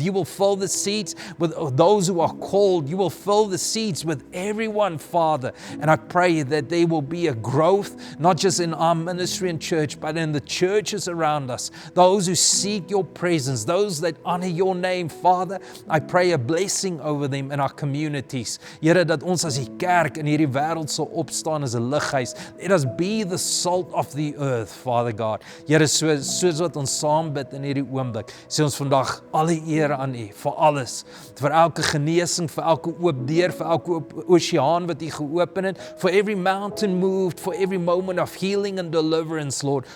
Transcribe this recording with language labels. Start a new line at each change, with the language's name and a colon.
English: You will fill the seats with those who are called. You will fill the seats with everyone, Father. And I pray that there will be a growth, not just in our ministry and church, but in the churches around us. Those who seek your presence, those that honor your name, Father, I pray a blessing over them in our communities.
Afrikaans: Here, dat ons as die kerk in hierdie wêreld sal opstaan as 'n lighuis.
English: Let us be the salt of the earth, Father God.
Afrikaans: Here, soos wat ons saam bid in hierdie oomblik, sê ons vandag alle eer aan U vir alles, vir elke genesing, vir elke oop deur, vir elke oseaan wat U geopen het,
English: for every mountain moved, for every moment of healing and deliverance, Lord.